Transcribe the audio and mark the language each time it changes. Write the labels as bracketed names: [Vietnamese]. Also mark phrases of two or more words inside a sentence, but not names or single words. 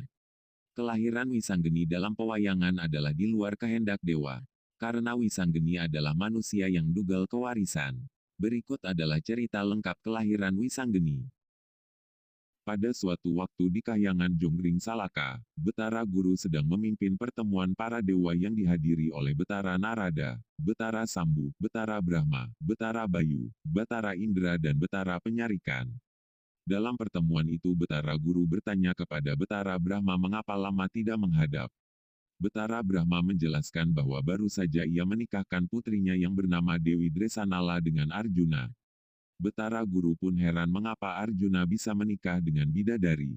[Indonesian] Kelahiran Wisanggeni dalam pewayangan adalah di luar kehendak dewa. Karena Wisanggeni adalah manusia yang dugal kewarisan. Berikut adalah cerita lengkap kelahiran Wisanggeni. Pada suatu waktu di Kahyangan Jonggring Salaka, Betara Guru sedang memimpin pertemuan para dewa yang dihadiri oleh Betara Narada, Betara Sambu, Betara Brahma, Betara Bayu, Betara Indra dan Betara Penyarikan. Dalam pertemuan itu Betara Guru bertanya kepada Betara Brahma mengapa lama tidak menghadap. Betara Brahma menjelaskan bahwa baru saja ia menikahkan putrinya yang bernama Dewi Dresanala dengan Arjuna. Betara Guru pun heran mengapa Arjuna bisa menikah dengan bidadari.